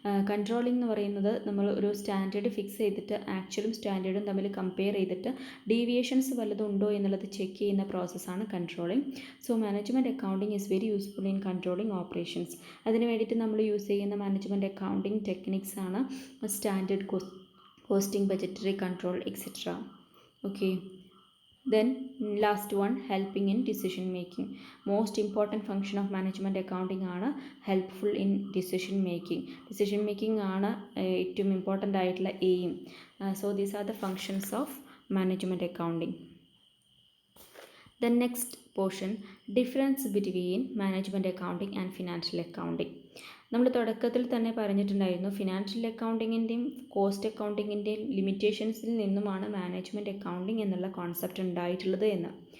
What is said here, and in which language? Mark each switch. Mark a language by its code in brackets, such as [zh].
[ml] Controlling എന്ന് പറയുന്നത് നമ്മൾ ഒരു സ്റ്റാൻഡേർഡ് ഫിക്സ് ചെയ്തിട്ട് ആക്ച്വലും സ്റ്റാൻഡേർഡും തമ്മിൽ കമ്പയർ ചെയ്തിട്ട് ഡീവിയേഷൻസ് വല്ലതും ഉണ്ടോ എന്നുള്ളത് ചെക്ക് ചെയ്യുന്ന പ്രോസസ്സാണ് controlling. [en] So management accounting is very useful in controlling operations. [ml] അതിന് വേണ്ടിയിട്ട് നമ്മൾ യൂസ് ചെയ്യുന്ന മാനേജ്മെൻറ്റ് അക്കൗണ്ടിങ് ടെക്നിക്സ് ആണ് standard costing, budgetary control, etcetera. Okay. [en] Then last one, helping in decision making. Most important function of management accounting ആണ് helpful in decision making. [ml] Decision making ആണ് ഏറ്റവും important ആയിട്ടുള്ള aim. [en] So these are the functions of management accounting. The next portion difference between management accounting and financial accounting. [ml] നമ്മൾ തുടക്കത്തിൽ തന്നെ പറഞ്ഞിട്ടുണ്ടായിരുന്നു financial അക്കൗണ്ടിങ്ങിൻ്റെയും cost അക്കൗണ്ടിങ്ങിൻ്റെയും ലിമിറ്റേഷൻസിൽ നിന്നുമാണ് management accounting എന്നുള്ള കോൺസെപ്റ്റ് ഉണ്ടായിട്ടുള്ളത് എന്ന്.